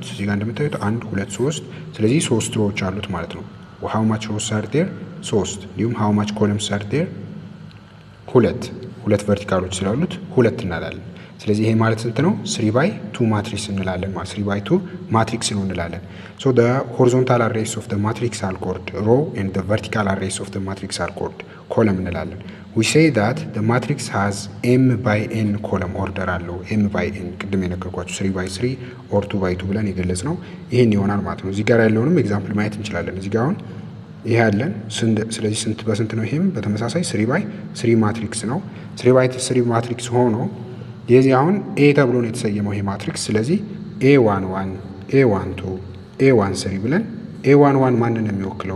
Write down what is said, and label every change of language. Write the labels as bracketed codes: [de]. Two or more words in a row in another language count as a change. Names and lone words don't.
[am] እዚህ ጋር እንደምታዩት 1 2 3 ስለዚህ 3 ሮዎች አሉት ማለት ነው። [en] how much rows are there? 3 እንዲሁም how much columns are there? [am] 2 ቨርቲካሎች ስላሉት 2 እንላለን። ስለዚህ ይሄ ማለት ስንት ነው? [en] 3 by 2 matrix [am] እንላለን ማለት [en] 3 by 2 matrix [am] ነው እንላለን። [en] the horizontal arrays of the matrix are called row and the vertical arrays of the matrix are called column [am] እንላለን። [en] we say that the matrix has m by n column order [am] አለው። [en] m by n [am] ቅድም የነገርኳችሁ [en] 3 by 3 or 2 by 2 [am] ብለን የገለጽ ነው ይሄን ይሆናል ማለት ነው። እዚህ ጋር ያለውንም ኤግዛምፕል ማየት እንችላለን። እዚህ ጋር አሁን ይሄ ያለን ስለዚህ ስንት በስንት ነው? ይሄም በተመሳሳይ [en] 3 by 3 matrix [am] ነው። [en] 3 by 3 matrix [am] ሆኖ የዚህ አሁን ኤ ተብሎ ነው የተሰየመው ይሄ ማትሪክስ። ስለዚህ a11 a12 a13 ብለን a11 ማንን ነው የሚወክለው?